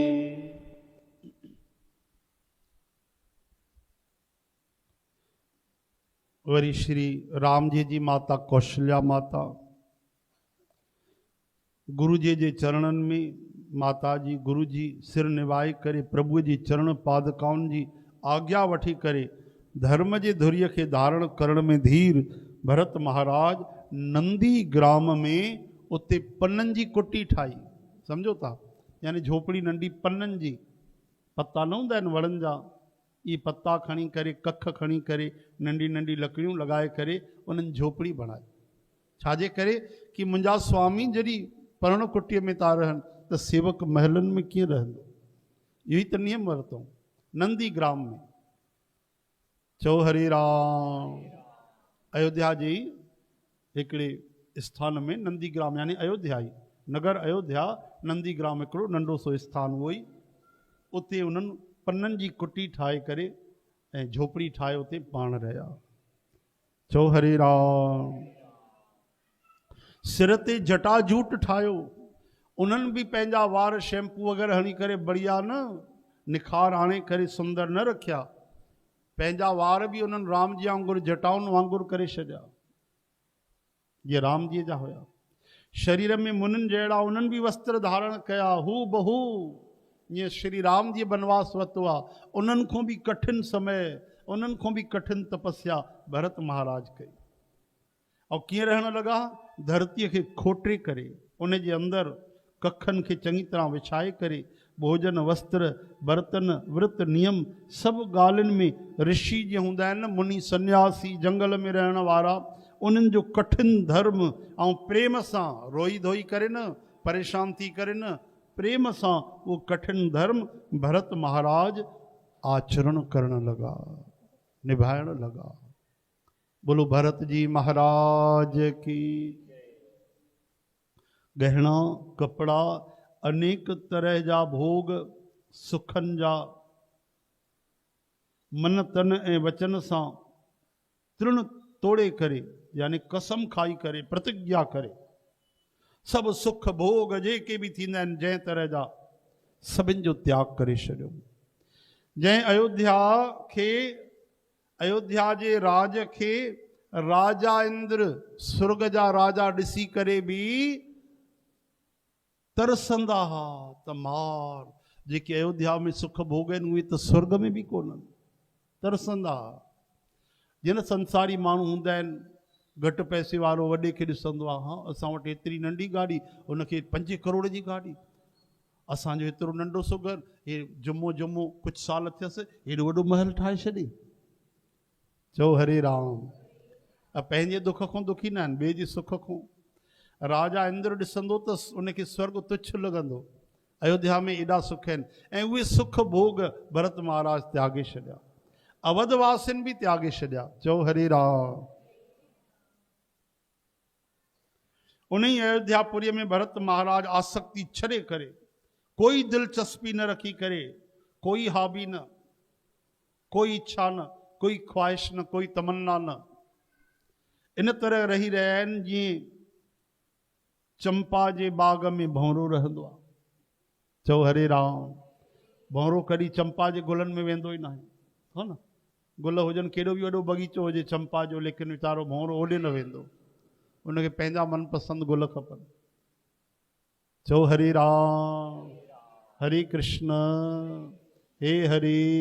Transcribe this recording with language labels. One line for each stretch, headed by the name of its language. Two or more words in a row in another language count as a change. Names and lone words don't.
Sindhi: वरी श्री राम जी माता कौशल्या माता गुरु जी जे चरणनि में माता जी गुरु जी सिर निवाए करे प्रभु जी चरण पादकाउनि जी आज्ञा वठी करे धर्म जे धुरीअ खे धारण करण में धीर भरत महाराज नंदी ग्राम में उते पननि जी कुटी ठाही। सम्झो था, यानी झोपड़ी नंढी पननि जी, पत्ता न हूंदा आहिनि वणनि जा, ये पत्ता खणी करे कख खणी करे नंढी नंढी लकड़ियूं लगाए करे उन्हनि झोपड़ी बणाई। छाजे करे कि मुंहिंजा स्वामी जॾहिं परण कुटीअ में था रहनि त सेवक महलनि में कीअं रहंदो? इहो ई त नियम वरितऊं नंदी ग्राम में। चओ हरे राम। अयोध्या जी हिकिड़े स्थान में नंदी ग्राम यानी अयोध्या ई नगर अयोध्या नंदी ग्राम हिकिड़ो नंढो सो स्थान हुओ ई। उते उन्हनि पननि जी कुटी ठाहे करे ऐं झोपड़ी ठाहे उते पाण रहिया। चओ हरे राम। सिर ते जटाजूट ठाहियो। उन्हनि बि पंहिंजा वार शैम्पू वग़ैरह हणी करे बढ़िया न निखार आणे करे सुंदर न रखिया। पंहिंजा वार बि उन्हनि राम जी वांगुरु जटाउनि वांगुरु करे छॾिया जीअं राम जी जा हुया। शरीर में मुननि जहिड़ा उन्हनि बि वस्त्र धारण कया हू बहू जीअं श्री राम जी बनवास वरितो आहे। उन्हनि खां बि कठिन समय उन्हनि खां बि कठिन तपस्या भरत महाराज कई। ऐं कीअं रहण लॻा? धरतीअ खे खोटे करे उन जे अंदरि कखनि खे चङी तरह विछाए करे भोजन वस्त्र बर्तन व्रत नियम सभु ॻाल्हियुनि में ऋषि जीअं हूंदा आहिनि न मुनि सन्यासी जंगल में रहण वारा उन्हनि जो कठिन धर्म ऐं प्रेम सां रोई धोई करे न परेशान थी करे न प्रेम सां उहो कठिन धर्म भरत महाराज आचरण करण लॻा निभाइण लॻा।
Hindi: बोलो भरत जी महाराज की।
Sindhi: गहना कपड़ा अनेक तरह जा भोग सुखन जा मन तन ऐं वचन सां तृण तोड़े करे यानी कसम खाई करे प्रतिज्ञा करे सभु सुख भोग जेके बि थींदा आहिनि जंहिं तरह जा सभिनि जो त्याग करे छॾियो। जंहिं अयोध्या जे राज खे राजा इंद्र स्वर्ग जा राजा ॾिसी करे बि तरसंदा हा त मार जेके अयोध्या में सुख भोग आहिनि उहे त स्वर्ग में बि कोन्हनि तरसंदा हा। जिन संसारी माण्हू हूंदा आहिनि घटि पैसे वारो वॾे खे ॾिसंदो आहे हा असां वटि एतिरी नंढी गाॾी उनखे 5 करोड़ जी गाॾी असांजो एतिरो नंढो सो घरु हे जुमो कुझु साल थियसि हेॾो वॾो महल ठाहे छॾे। चओ हरे राम। पंहिंजे दुख खां दुखी न आहिनि ॿिए जे सुख खां। राजा इंद्र ॾिसंदो त उनखे स्वर्ग तुच्छ लॻंदो। अयोध्या में एॾा सुख आहिनि ऐं उहे सुख भोग भरत महाराज त्यागे छॾिया अवधवासिन बि त्यागे छॾिया। चओ हरे राम। उन ई अयोध्यापुरीअ में भरत महाराज आसक्ति छॾे करे कोई दिलचस्पी न रखी करे कोई हाबी न कोई इच्छा न कोई ख्वाहिश न कोई तमन्ना न इन तरह रही रहिया आहिनि जीअं चंपा जे बाग में भंवरो रहंदो आहे। चओ हरे राम। भंवरो कॾहिं चंपा जे गुलनि में वेंदो ई न आहे हो न। गुल हुजनि केॾो बि वॾो बगीचो हुजे चंपा जो लेकिन वीचारो भंवरो ओॾे न वेंदो उनखे पंहिंजा मनपसंदि गुल खपनि। चओ हरे राम। हरे कृष्ण हे हरे।